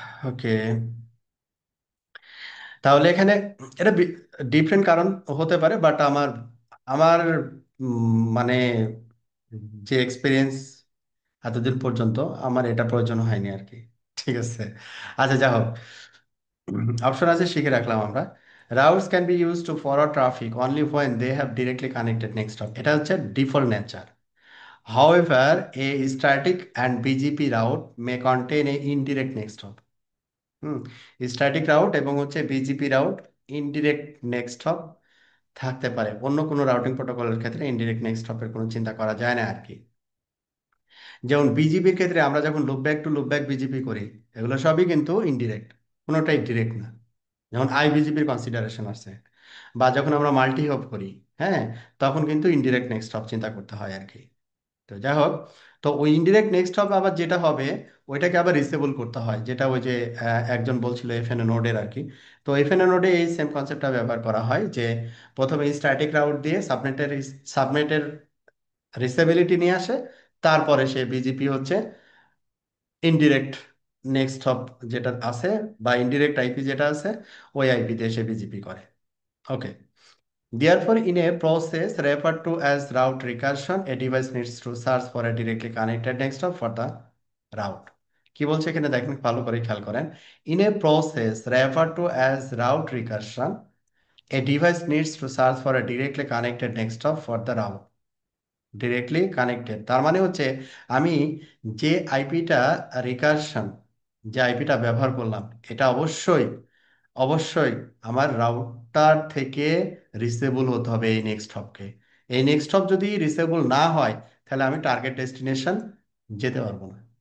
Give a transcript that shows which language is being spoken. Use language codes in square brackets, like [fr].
[bn] ওকে, তাহলে এখানে এটা ডিফারেন্ট কারণ হতে পারে, বাট আমার আমার মানে যে এক্সপিরিয়েন্স এতদিন পর্যন্ত, আমার এটা প্রয়োজন হয়নি আর কি। ঠিক আছে, আচ্ছা যা হোক, অপশন আছে শিখে রাখলাম আমরা। [en] routes can be use to forward traffic only when they have directly connected next hop, [bn] এটা হচ্ছে default nature. [en] However, a static and BGP route may contain a indirect next hop. [bn] Hmm, static route এবং হচ্ছে BGP route indirect next hop থাকতে পারে, অন্য কোনো routing প্রোটোকলের ক্ষেত্রে ইনডিরেক্ট নেক্সট হপের কোনো চিন্তা করা যায় না আর কি। যেমন বিজিপির ক্ষেত্রে আমরা যখন লুপব্যাক টু লুপব্যাক বিজিপি করি, এগুলো সবই কিন্তু ইনডিরেক্ট, কোনোটাই ডিরেক্ট না। যেমন আইবিজিপির কনসিডারেশন আছে, বা যখন আমরা মাল্টি হপ করি, হ্যাঁ, তখন কিন্তু ইনডিরেক্ট নেক্সট হপ চিন্তা করতে হয় আর কি। তো যাই হোক, তো ওই ইনডিরেক্ট নেক্সট হপ আবার যেটা হবে, ওইটাকে আবার রিসেবল করতে হয়, যেটা ওই যে একজন বলছিল এফএনএ নোডের আর কি। তো এফএনএ নোডে এই সেম কনসেপ্টটা ব্যবহার করা হয়, যে প্রথমে স্ট্যাটিক রাউট দিয়ে সাবনেটের রিসেবিলিটি নিয়ে আসে, তারপরে সে বিজিপি হচ্ছে ইনডিরেক্ট নেক্সট হপ যেটা আছে, বা ইনডিরেক্ট আইপি যেটা আছে, ওই আইপি দিয়ে সে বিজিপি করে। [en] Okay, therefore, in a process referred to as route recursion, a device needs to search for a directly connected next hop for the route. [bn] কি বলছে এখানে দেখেন, ভালো করে খেয়াল করেন। [en] In a process referred to as route recursion, a device needs to search for a directly connected next hop for the route. [bn] Directly connected তার মানে হচ্ছে আমি যে আইপিটা রিকারশন, যে আইপিটা ব্যবহার করলাম, এটা অবশ্যই অবশ্যই আমার রাউটার থেকে রিচেবল হতে হবে এই নেক্সট হপকে। এই নেক্সট হপ যদি রিচেবল না হয়, তাহলে আমি টার্গেট ডেস্টিনেশন যেতে পারবো না।